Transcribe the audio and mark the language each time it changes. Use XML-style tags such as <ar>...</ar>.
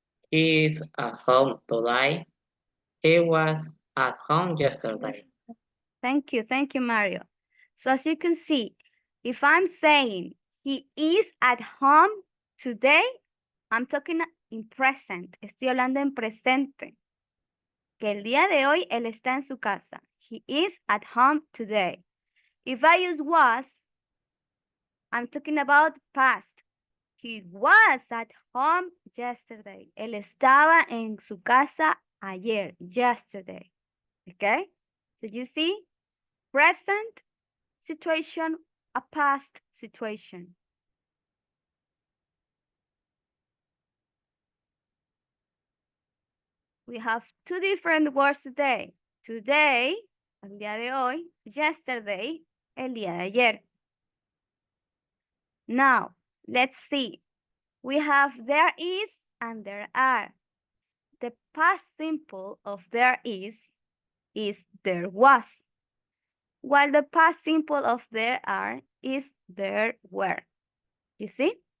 <en>He is at home today. He was at home yesterday. Thank you, Mario. So as you can see, if I'm saying he is at home today, I'm talking in present.</en> <es>Estoy hablando en presente. Que el día de hoy él está en su casa.</es> <en>He is at home today. If I use was, I'm talking about past. He was at home yesterday.</en> <es>Él estaba en su casa ayer, yesterday.</es> <en>Okay? So you see, present situation, a past situation. We have two different words today.</en> <es>Today, el día de hoy. Yesterday, el día de ayer.</es> <en>Now, let's see. We have there is and there are. The past simple of there is there was, while the past simple of there are is there were. You see?</en>